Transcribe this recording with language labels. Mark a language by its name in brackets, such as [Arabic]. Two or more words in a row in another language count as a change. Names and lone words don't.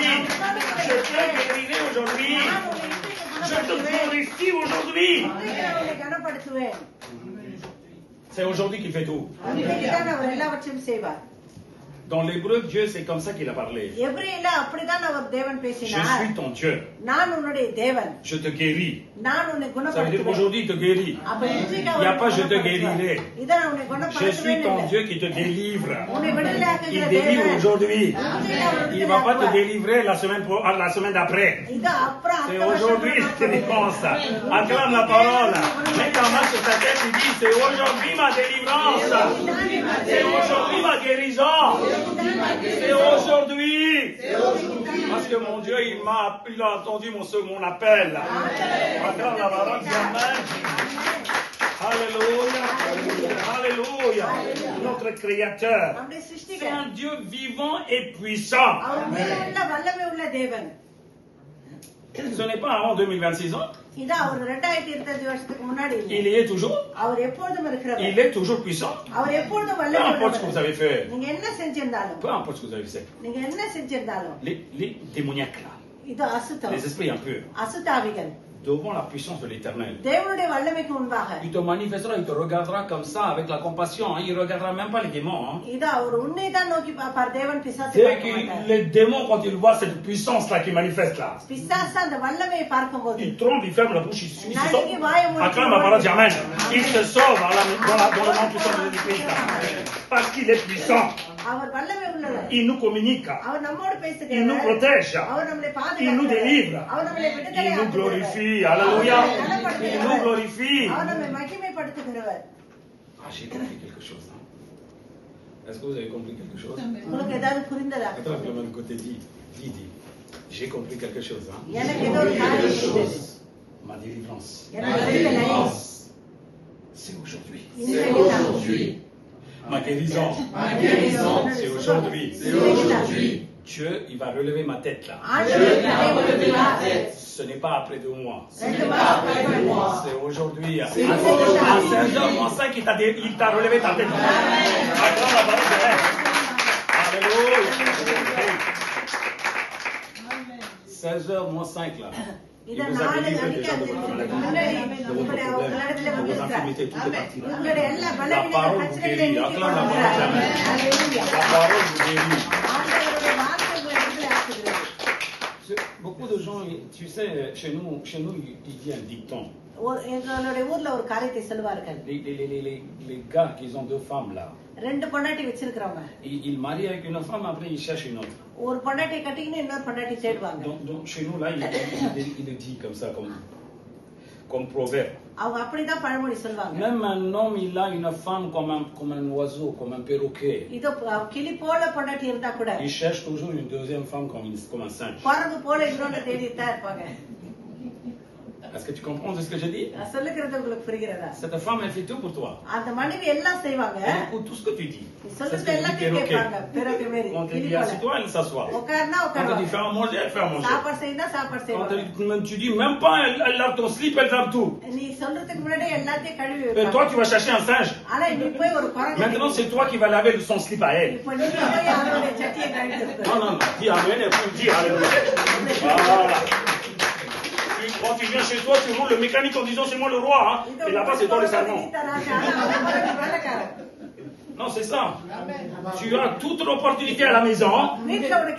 [French] Je te guérirai aujourd'hui. Je te glorifie aujourd'hui. [Tamil] உன்னை கனப்படுத்துவேன். [French] C'est aujourd'hui qu'il fait tout. [Tamil] இன்னைக்குதான் அவர் எல்லாவற்றையும் செய்வார். [French] Dans l'hébreu, Dieu, c'est comme ça qu'il a parlé. [Tamil] எபிரேயர்ல அப்படிதான் அவர் தேவன் [French] Je [Tamil] பேசினார். [French] suis ton Dieu. [Tamil] நான் உன்னுடைய தேவன். [French] Je te guéris. [Tamil] நான் உன்னை [French] Ça veut dire [Tamil] குணப்படுத்துவேன். [French] qu'aujourd'hui, il te guérit. [Tamil] அப்ப இன்றைக்கு [French] Il n'y a [Tamil] அவர் [French] pas je te [Tamil] குணப்படுத்துவார். [French] guérirai. [Tamil] இதான் உன்னை [French] Je [Tamil] குணப்படுத்துவேன் [French] suis ton [Tamil] இல்லை. [French] Dieu qui te délivre. [Tamil] உன்னை விடுதலை [French] Il [Tamil] ஆக்குகிற [French] délivre [Tamil] தேவன். [French] aujourd'hui. Il ne va pas te [Tamil] ஆக்குவார். [French] délivrer la semaine d'après. [Tamil] இது அப்புறம் [French] C'est [Tamil] அடுத்த [French] aujourd'hui que [Tamil] வருஷம் [French] tu penses. Acclame la parole. Mets ta main sur ta tête et dis, c'est aujourd'hui ma délivrance. C'est aujourd'hui ma guérison. C'est aujourd'hui. Parce que mon Dieu, il a entendu mon appel. Acclame la parole, dis Amen. Alléluia. Alléluia. Notre Créateur. [Tamil] நம்முடைய [French] C'est [Tamil] சிருஷ்டிகர். [French] un Dieu vivant et puissant. [Tamil] அவர் மேலுள்ள வல்லமை உள்ள தேவன். [French] Ce n'est pas avant 2026 ans. [Tamil] இது அவர் 2025 வருஷத்துக்கு முன்னாடி இல்லை. [French] Il y est toujours. [Tamil] அவர் எப்பொழுதும் இருக்கிறவர். [French] Il est toujours puissant. [Tamil] அவர் எப்பொழுதும் [French] Peu [Tamil] வல்லமை [French] importe ce que vous [Tamil] உள்ளவர். [French] avez fait. [Tamil] நீங்க என்ன செஞ்சிருந்தாலும், [French] Peu importe ce que vous avez fait. [Tamil] நீங்க என்ன செஞ்சிருந்தாலும், [French] Les démoniaques là, [Tamil] இது அசுத்தம், [French] les esprits impurs, [Tamil] அசுத்தாவிகள் [French] devant la puissance de l'Éternel, [Tamil] தேவனுடைய வல்லமைக்கு முன்பாக [French] il te manifestera, il te regardera comme ça avec la compassion. Hein. Il ne regardera même pas les démons. Hein. [Tamil] இது அவர் உன்னை தான் நோக்கி பார்ப்பார். தேவன் பிசாசை [French] Dès [Tamil] பார்க்க [French] que [Tamil] மாட்டார். [French] les démons, quand ils voient cette puissance là qui manifeste là, [Tamil] பிசாசு அந்த வல்லமையை பார்க்கும்போது [French] ils trompent, ils ferment la bouche, ils se Nani sauvent. ki vaya mouti Acclame la parole, dis Amen. Ils se sauvent dans le nom puissant de Jésus-Christ. là. Parce qu'il est puissant. [Tamil] அவர் வல்லமை உள்ளவர். [French] Il nous communique. [Tamil] அவர் நம்மோடு [French] Il nous [Tamil] பேசுகிறார். [French] protège. [Tamil] அவர் நம்மளை [French] Il nous [Tamil] பாதுகாக்கிறார். [French] délivre. [Tamil] அவர் நம்மளை விடுதலை [French] Il nous [Tamil] ஆக்குகிறார். [French] glorifie. Alléluia. Il nous glorifie. [Tamil] அவர் நம்மை மகிமைப்படுத்துகிறவர். [French] Ah, j'ai compris quelque chose. Hein. Est-ce que vous avez compris quelque chose? [Tamil] உங்களுக்கு ஏதாவது புரிந்ததா? [French] Attends, le même côté, dis. J'ai compris quelque chose. Hein. [Tamil] எனக்கு ஏதோ ஒரு காரியம் புரிந்தது. [French] Ma délivrance. [Tamil] எனக்கு விடுதலை [French] C'est aujourd'hui. [Tamil] இன்றைக்குதான். [French] Ma guérison. C'est aujourd'hui. Dieu, il va relever ma tête là. [Tamil] ஆண்டவர் என்னை உயர்த்துவார். [French] Ce n'est pas après 2 mois. [Tamil] 2 மாசம் கழித்து. [French] C'est aujourd'hui. À 5h-5, il t'a relevé ta tête. Acclame la parole de Dieu. Alléluia. 16h-5 là. Il [Tamil] இத [French] vous a [Tamil] நாலு [French] délivré [Tamil] மணிக்கு [French] déjà de [Tamil] அந்த [French] votre maladie, [Tamil] முன்னாடி [French] de votre [Tamil] உங்களுடைய [French] problème, [Tamil] உங்களிடத்துல [French] de vos [Tamil] வந்திருக்கிறார். [French] infirmités, tout est parti là. [Tamil] உங்களுடைய எல்லா [French] La [Tamil] பலவீனங்கள் [French] parole vous [Tamil] பிரச்சனைகளை [French] guérit. [Tamil] நீக்கி [French] Acclame la [Tamil] கொடுக்கிறார். [French] parole de Dieu. Alléluia. La parole vous guérit. [Tamil] ஆண்டவருடைய வார்த்தை உங்களை விடுதலை ஆக்குகிறது. [French] Beaucoup de gens, tu sais, chez nous, il dit un dicton. [Tamil] எங்களுடைய ஊர்ல ஒரு காரியத்தை சொல்லுவார்கள். [French] Les gars qui ont 2 femmes là, [Tamil] 2 பொண்டாட்டி வச்சிருக்கிறவங்க [French] ils marient avec une femme, après ils cherchent une autre. [Tamil] ஒரு பொண்டாட்டி கட்டிக்கின்னு இன்னொரு பொண்டாட்டி தேடுவாங்க. [French] Donc chez nous là, il le dit comme ça, comme proverbe. [Tamil] அவங்க அப்படிதான் பழமொழி சொல்லுவாங்க. [French] Même un homme, il a une femme comme un oiseau, comme un perroquet. [Tamil] இது கிளி போல பொண்டாட்டி இருந்தா கூட [French] Il cherche toujours une deuxième femme comme un singe. [Tamil] குரங்கு போல இன்னொன்னு தேடிட்டு தான் இருப்பாங்க. [French] Est-ce que tu comprends ce que je dis? [Tamil] நான் சொல்லுகிறது உங்களுக்கு புரிகிறதா? [French] Cette femme, elle fait tout pour toi. [Tamil] அந்த மனைவி எல்லாம் செய்வாங்க. [French] Elle écoute tout ce que tu dis. [Tamil] நீ [French] C'est ce [Tamil] சொல்றது [French] que dit [Tamil] எல்லாத்தையும் [French] perroquet. [Tamil] கேட்பாங்க. பிறகு மாரி [French] Quand tu [Tamil] கிளி [French] dis [Tamil] போல. [French] assieds-toi, elle s'assoit. [Tamil] உட்கார்னா [French] Quand tu dis [Tamil] உட்காருவாங்க. [French] fais à manger, elle fait à manger. [Tamil] சாப்பாடு செய்தா சாப்பாடு [French] Quand [Tamil] செய்வாங்க. [French] tu dis même pas, elle lave ton slip, elle lave tout. [Tamil] நீ சொல்றதுக்கு முன்னாடி எல்லாத்தையும் கழுவி [French] Mais [Tamil] வைப்பாங்க. [French] toi, tu vas chercher un singe. [Tamil] ஆனா நீ போய் ஒரு குரங்கு [French] Maintenant, c'est toi qui vas laver son slip à elle. [Tamil] இப்ப நீ போய் அவருடைய சட்டியை கழுவி [French] Non, dis amen et puis dis alléluia. Voilà. Quand tu viens chez toi, tu roules le mécanique en disant c'est moi le roi. Hein. Et là-bas, c'est toi le servant. Non, c'est ça. Tu as toute l'opportunité à la maison. [Tamil] வீட்டுல உனக்கு